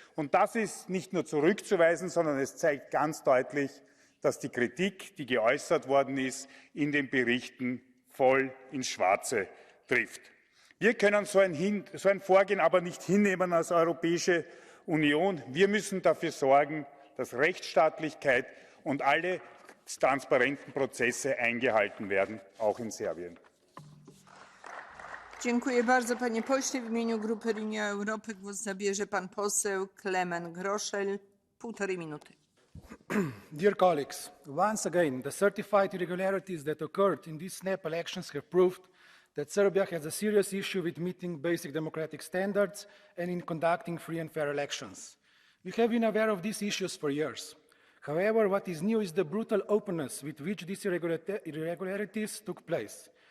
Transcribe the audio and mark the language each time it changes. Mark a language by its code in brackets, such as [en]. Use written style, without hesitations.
[de] Und das ist nicht nur zurückzuweisen, sondern es zeigt ganz deutlich, dass die Kritik, die geäußert worden ist, in den Berichten voll ins Schwarze trifft. Wir können so ein Vorgehen aber nicht hinnehmen als Europäische Union. Wir müssen dafür sorgen, dass Rechtsstaatlichkeit und alle transparenten Prozesse eingehalten werden, auch in Serbien. [pl] Dziękuję bardzo, panie pośle. W imieniu Grupy Renew Europy głos zabierze pan poseł Klemen Groszel. 1,5 minuty. [en] Dear colleagues, once again, the certified irregularities that occurred in these snap elections have proved that Serbia has a serious issue with meeting basic democratic standards and in conducting free and fair elections. We have been aware of these issues for years. However, what is new is the brutal openness with which these irregularities took place.